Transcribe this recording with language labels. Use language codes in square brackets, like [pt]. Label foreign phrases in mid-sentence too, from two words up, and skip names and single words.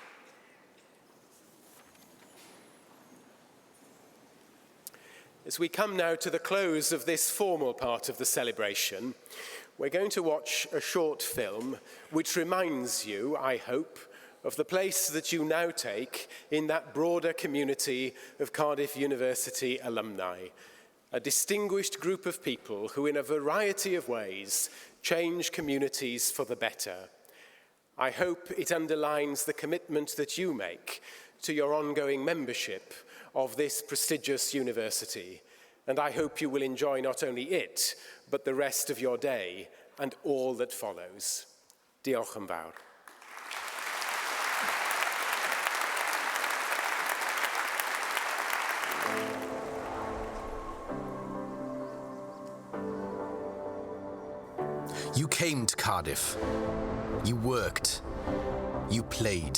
[en] As we come now to the close of this formal part of the celebration, we're going to watch a short film which reminds you, I hope, of the place that you now take in that broader community of Cardiff University alumni, a distinguished group of people who in a variety of ways change communities for the better. I hope it underlines the commitment that you make to your ongoing membership of this prestigious university, and I hope you will enjoy not only it, but the rest of your day and all that follows. [cy] Diolch yn fawr. [en] You came to Cardiff. You worked. You played.